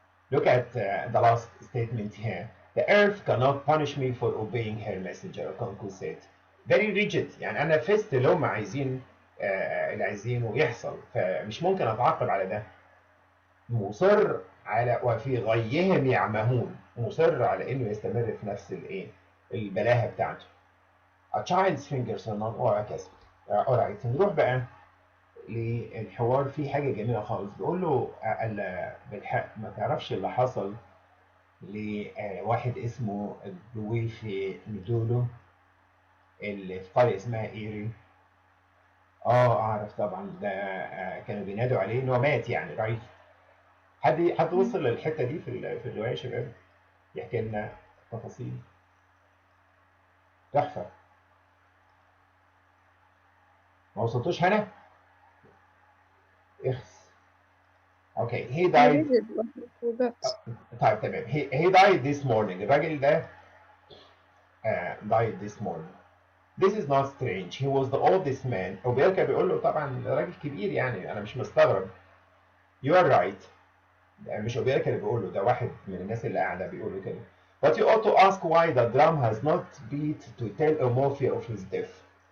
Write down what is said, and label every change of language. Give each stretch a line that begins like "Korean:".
English: Look at the last statement here. The earth cannot punish me for obeying her messenger, Okonkwo said. Very rigid،
Arabic: يعني أنا نفذت اللي هم عايزين اللي عايزينه يحصل، فمش ممكن أتعاقب على ده. مصر على وفي غيهم يعمهون، مصر على إنه يستمر في نفس الإيه؟ البلاهة بتاعته.
English: A child's fingers are not
Arabic: وهكذا. alright، نروح بقى للحوار. فيه حاجة جميلة خالص، بيقول له بالحق ما تعرفش اللي حصل لواحد اسمه دويفي ميدولو اللي في قرية اسمها ايري. اعرف طبعا، ده كانوا بينادوا عليه ان هو مات يعني، رايت؟ حد وصل للحتة دي في الرواية يا شباب؟ يحكي لنا تفاصيل. تحفة. ما وصلتوش هنا؟ اخس. اوكي، he
English: I died. read it, but I forgot.
Arabic: طيب تمام.
English: he died this morning.
Arabic: الراجل ده
English: died this morning. This is not strange. He was the oldest man.
Arabic: وبيركب بيقول له طبعا راجل كبير يعني، انا مش مستغرب.
English: You are right.
Arabic: مش اوبيركا اللي بيقول له، ده واحد من الناس اللي قاعده بيقول له كده.
English: But you ought to ask why the drum has not beat to tell Omofia of his death.